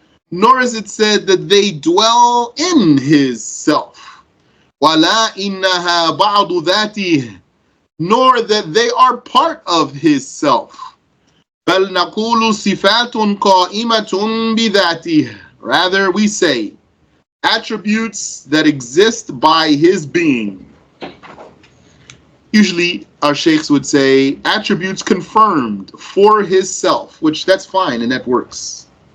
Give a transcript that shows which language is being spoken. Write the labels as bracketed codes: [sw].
[en] Nor is it said that they dwell in his self. [ar] ولا إنها بعض ذاته. [en] Nor that they are part of his self. [ar] بل نقول صفات قائمة بذاته. [en] Rather we say attributes that exist by his being. Usually our sheikhs would say attributes confirmed for his self, which that's fine and that works.